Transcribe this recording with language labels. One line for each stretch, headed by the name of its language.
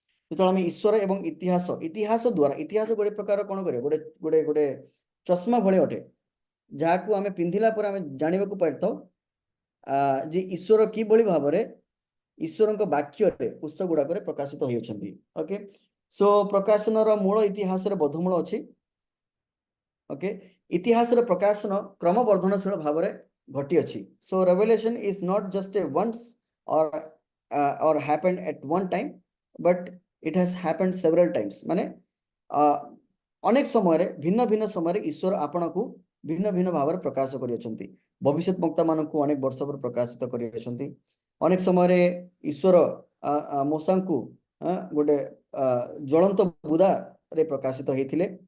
Odia: ଯେତେବେଳେ ଆମେ ଈଶ୍ୱର ଏବଂ ଇତିହାସ ଦ୍ୱାରା, ଇତିହାସ ଗୋଟେ ପ୍ରକାର କଣ କରେ, ଗୋଟେ ଗୋଟେ ଗୋଟେ ଚଷମା ଭଳି ଅଟେ, ଯାହାକୁ ଆମେ ପିନ୍ଧିଲା ପରେ ଆମେ ଜାଣିବାକୁ ପାଇଥାଉ ଯେ ଈଶ୍ୱର କିଭଳି ଭାବରେ ଈଶ୍ୱରଙ୍କ ବାକ୍ୟରେ ପୁସ୍ତକ ଗୁଡାକରେ ପ୍ରକାଶିତ ହୋଇଅଛନ୍ତି। ଓକେ, ସୋ ପ୍ରକାଶନର ମୂଳ ଇତିହାସରେ ବୋଧମୂଳ ଅଛି। ଓକେ, ଇତିହାସର ପ୍ରକାଶନ କ୍ରମବର୍ଦ୍ଧନଶୀଳ ଭାବରେ ଘଟିଅଛି।
English: So revelation is not just a once or happened at one time, but it has happened several times।
Odia: ମାନେ ଅନେକ ସମୟରେ ଭିନ୍ନ ଭିନ୍ନ ସମୟରେ ଈଶ୍ୱର ଆପଣଙ୍କୁ ଭିନ୍ନ ଭିନ୍ନ ଭାବରେ ପ୍ରକାଶ କରିଅଛନ୍ତି। ଭବିଷ୍ୟତ ବକ୍ତା ମାନଙ୍କୁ ଅନେକ ବର୍ଷ ପରେ ପ୍ରକାଶିତ କରିଅଛନ୍ତି। ଅନେକ ସମୟରେ ଈଶ୍ୱର ମୂଷାଙ୍କୁ ଗୋଟେ ଜ୍ୱଳନ୍ତ ବୁଦାରେ ପ୍ରକାଶିତ ହେଇଥିଲେ।